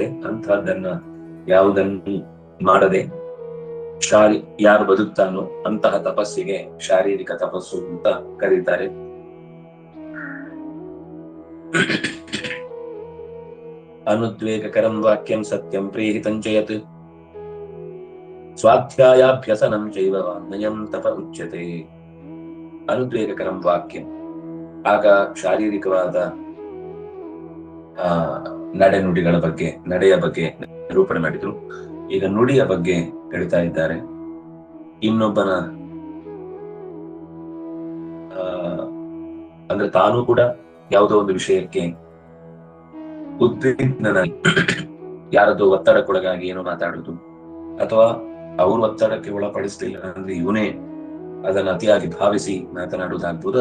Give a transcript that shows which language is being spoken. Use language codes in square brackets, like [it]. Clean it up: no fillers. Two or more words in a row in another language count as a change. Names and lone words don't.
[kn] ಅಂತಹದ್ದನ್ನ ಯಾವುದನ್ನು ಮಾಡದೆ ಯಾರು ಬದುಕ್ತಾನೋ ಅಂತಹ ತಪಸ್ಸಿಗೆ ಶಾರೀರಿಕ ತಪಸ್ಸು ಅಂತ ಕರೀತಾರೆ. [sa] ಅನುದ್ವೇಗಕರಂ ವಾಕ್ಯಂ ಸತ್ಯಂ ಪ್ರೇಹಿತಂಚಯತ್ ಸ್ವಾಧ್ಯಾಯಾಭ್ಯಸನಂ ಚೈವ ವಾಂಗ್ಮಯಂ ತಪ ಉಚ್ಯತೆ. ಅನುದ್ವೇಗಕರಂ ವಾಕ್ಯಂ, [kn] ಆಗ ಶಾರೀರಿಕವಾದ ನಡೆನುಡಿಗಳ ಬಗ್ಗೆ, ನಡೆಯ ಬಗ್ಗೆ ನಿರೂಪಣೆ ಮಾಡಿದ್ರು. ಈಗ ನುಡಿಯ ಬಗ್ಗೆ ಹೇಳ್ತಾ ಇದ್ದಾರೆ. ಇನ್ನೊಬ್ಬನ ಅಂದ್ರೆ ತಾನು ಕೂಡ ಯಾವುದೋ ಒಂದು ವಿಷಯಕ್ಕೆ ಉದ್ವಿಗ್ನನಾಗಿ ಯಾರದೋ ಒತ್ತಡಕ್ಕೊಳಗಾಗಿ ಏನೋ ಮಾತಾಡುದು, ಅಥವಾ ಅವರು ಒತ್ತಡಕ್ಕೆ ಒಳಪಡಿಸಲಿಲ್ಲ ಅಂದ್ರೆ ಇವನೇ ಅದನ್ನು ಅತಿಯಾಗಿ ಭಾವಿಸಿ ಮಾತನಾಡುವುದಾಗ್ಬೋದು.